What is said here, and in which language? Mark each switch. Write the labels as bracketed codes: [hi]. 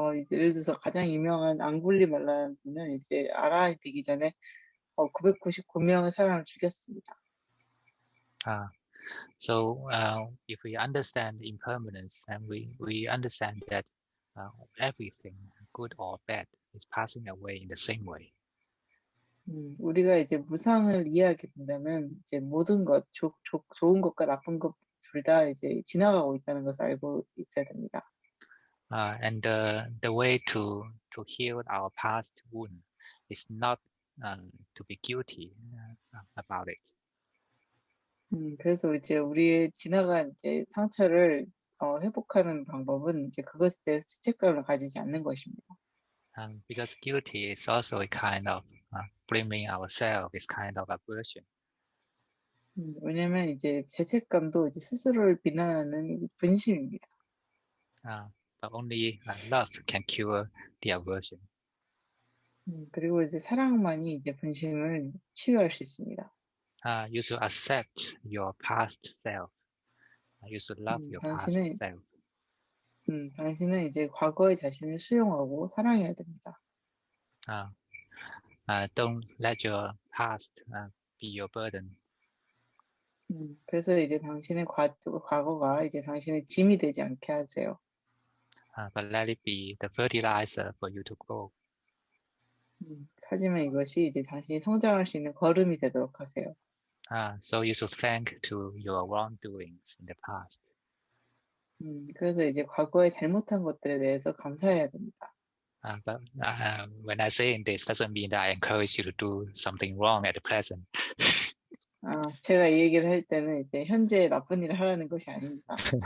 [ko] 예를 들어서 가장 유명한 앙굴리말라는 분은 이제 아라한이 되기 전에 999명의 사람을 죽였습니다. [en] So if we understand impermanence and we understand that everything, good or bad, is passing away in the same way. [ko] 우리가 이제 무상을 이해하게 된다면 이제 모든 것, 좋은 것과 나쁜 것 둘 다 이제 지나가고 있다는 것을 알고 있어야 됩니다. [en] And the way to heal our past wound is not to be guilty about it. [ko] 그래서 이제 우리의 지나간 이제 상처를 회복하는 방법은 이제 그것에 대해서 죄책감을 가지지 않는 것입니다. [en] Because guilty is also a kind of blaming ourselves, is kind of aversion. [ko] 왜냐면 이제 죄책감도 이제 스스로를 비난하는 분심입니다. [en] But only love can cure the aversion. [ko] 그리고 이제 사랑만이 이제 분심을 치유할 수 있습니다. [en] You should accept your past self. You should love your past self. [ko] 당신은 이제 과거의 자신을 수용하고 사랑해야 됩니다. [en] Don't let your past be your burden. [ko] 그래서 이제 당신의 과거가 이제 당신의 짐이 되지 않게 하세요. [en] But let it be the fertilizer for you to grow. [ko] 하지만 이것이 이제 당신이 성장할 수 있는 걸음이 되도록 하세요. [en] So you should thank to your wrongdoings in the past. [ko] 그래서 이제 과거에 잘못한 것들에 대해서 감사해야 됩니다. [en] But when I say this, doesn't mean that I encourage you to do something wrong at the present. [ko] 제가 이 얘기를 할 때는 이제 현재 나쁜 일을 하라는 것이 아닙니다.